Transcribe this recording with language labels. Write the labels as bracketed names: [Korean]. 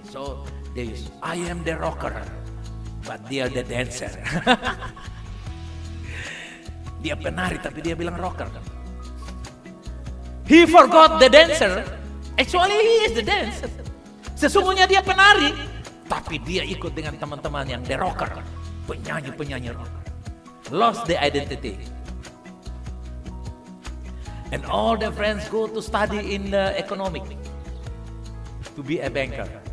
[English] So they use, I am the rocker, but they are the dancer. [Indonesian] Dia penari tapi dia bilang rocker. [English] He forgot the dancer. Actually he is the dancer. [Indonesian] Sesungguhnya dia penari, tapi dia ikut dengan teman-teman yang [English] the rocker, [Indonesian] penyanyi rocker. [English] Lost the identity. And all the friends go to study in the economic, to be a banker.